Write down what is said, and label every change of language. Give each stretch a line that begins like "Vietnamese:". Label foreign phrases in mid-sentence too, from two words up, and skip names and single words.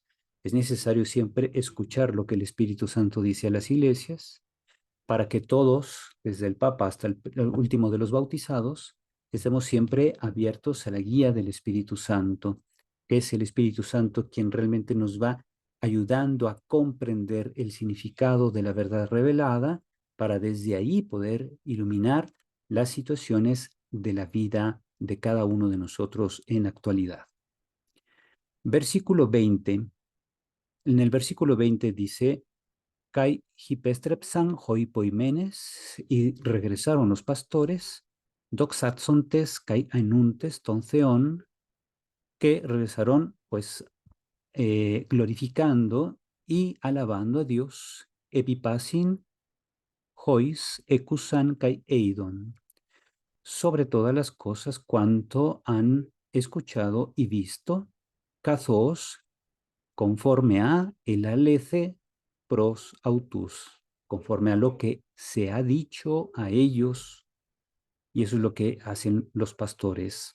Spanish: Es necesario siempre escuchar lo que el Espíritu Santo dice a las iglesias para que todos, desde el Papa hasta el último de los bautizados, estemos siempre abiertos a la guía del Espíritu Santo, que es el Espíritu Santo quien realmente nos va ayudando a comprender el significado de la verdad revelada para desde ahí poder iluminar las situaciones de la vida de cada uno de nosotros en la actualidad. Versículo 20. En el versículo 20 dice,
Greek: καὶ ὑπέστρεψαν οἱ ποιμένες,
Spanish: y regresaron los pastores,
Greek: δοξάζοντες καὶ αἰνοῦντες τὸν θεόν,
Spanish: que regresaron pues glorificando y alabando a Dios,
Greek: ἐπὶ πᾶσιν οἷς ἤκουσαν καὶ εἶδον,
Spanish: sobre todas las cosas cuanto han escuchado y visto, cathos, conforme a
Greek: ἐλαλήθη πρὸς αὐτούς,
Spanish: conforme a lo que se ha dicho a ellos, y eso es lo que hacen los pastores.